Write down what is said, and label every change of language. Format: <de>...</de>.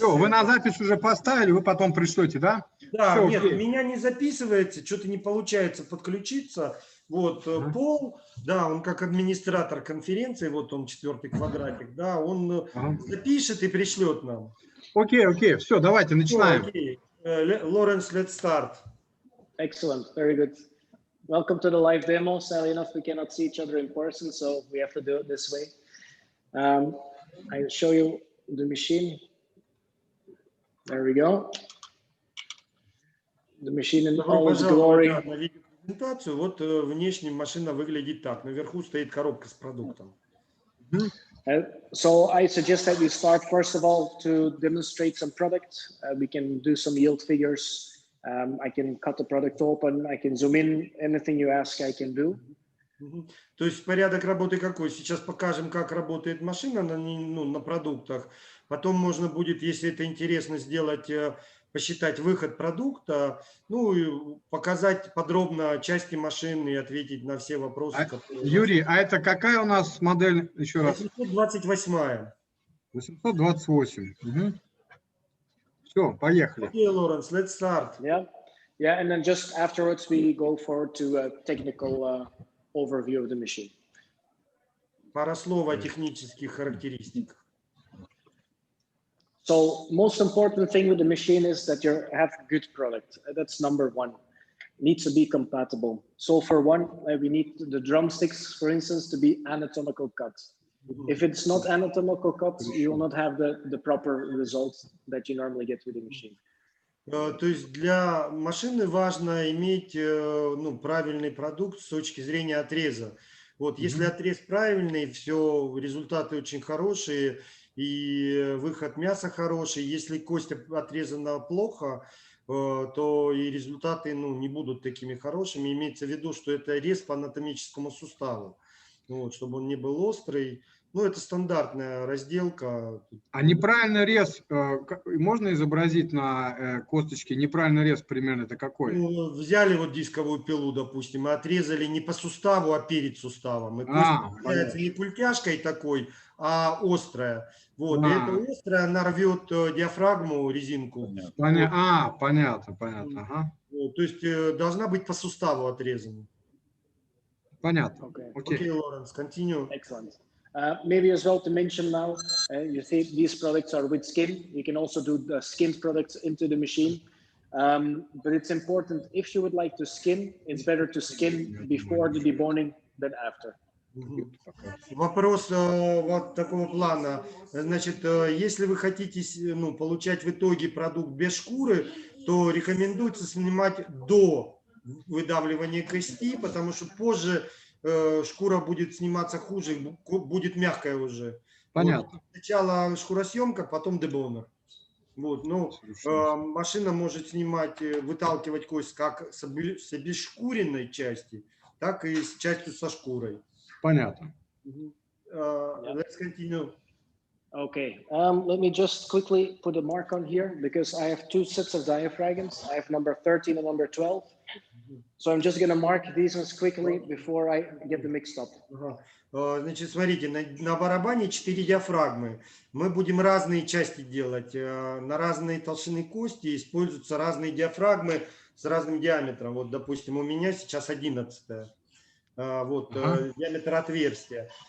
<ru>Все, вы на запись уже поставили, вы потом пришлете, да? Да, Все, нет, окей. у меня не записывается, что-то не получается подключиться. Вот, Пол, да, он как администратор конференции, вот он 4-й квадратик, да, он запишет и пришлет нам. Окей, все, давайте начинаем.</ru> <en>Окей, Lawrence, let's start. Excellent, very good. Welcome to the live demo. Sadly enough, we cannot see each other in person, so we have to do it this way. I'll show you the machine. There we go. The machine in all its glory.</en> <ru>На видеопрезентацию. Вот внешне машина выглядит так. Наверху стоит коробка с продуктом.</ru> <en>So I suggest that we start first of all to demonstrate some product. We can do some yield figures. I can cut the product open. I can zoom in. Anything you ask, I can do.</en> <ru>То есть порядок работы какой? Сейчас покажем, как работает машина на продуктах. Потом можно будет, если это интересно, сделать, посчитать выход продукта, ну и показать подробно части машины и ответить на все вопросы. Юрий, а это какая у нас модель еще раз? 828. 828. Все, поехали.</ru> <en>Okay, Lawrence, let's start. Yeah, and then just afterwards we go forward to a technical overview of the machine.</en> <ru>Пара слов о технических характеристиках.</ru> <en>So most important thing with the machine is that you have good product. That's number one. Needs to be compatible. So for one, we need the drumsticks, for instance, to be anatomical cut. If it's not anatomical cut, you will not have the proper results that you normally get with the machine.</en> <ru>То есть для машины важно иметь правильный продукт с точки зрения отреза. Вот, если отрез правильный, все, результаты очень хорошие, и выход мяса хороший. Если кость отрезана плохо, то и результаты не будут такими хорошими. Имеется в виду, что это рез по анатомическому суставу, вот, чтобы он не был острый. Ну, это стандартная разделка. А неправильный рез можно изобразить на косточке? Неправильный рез примерно это какой? Ну, взяли вот дисковую пилу, допустим, и отрезали не по суставу, а перед суставом. И кость является не культяшкой такой, а острая. Вот, и эта острая, она рвет диафрагму, резинку. Понятно. Ага. Вот, то есть должна быть по суставу отрезана. Понятно.</ru> <en>Okay, Lawrence, continue. Excellent. Maybe as well to mention now, you see these products are with skin. You can also do the skinned products into the machine. But it's important, if you would like to skin, it's better to skin before the deboning than after.</en> <ru>Вопрос вот такого плана. Значит, если вы хотите получать в итоге продукт без шкуры, то рекомендуется снимать до выдавливания кости, потому что позже шкура будет сниматься хуже, будет мягкая уже. Понятно. Вот. Сначала шкуросъемка, потом дебонер. Вот, ну, машина может снимать, выталкивать кость как с обезшкуренной части, так и с частью со шкурой. Понятно.</ru> <en>Let's continue. Okay, let me just quickly put a mark on here because I have two sets of diaphragms. I have number 13 and number 12. So I'm just going to mark these ones quickly before I get them mixed up.</en> <ru>Значит, смотрите, на барабане 4 диафрагмы. Мы будем разные части делать. На разные толщины кости используются разные диафрагмы с разным диаметром. Вот, допустим, у меня сейчас 11-я. Вот, диаметр отверстия.</ru>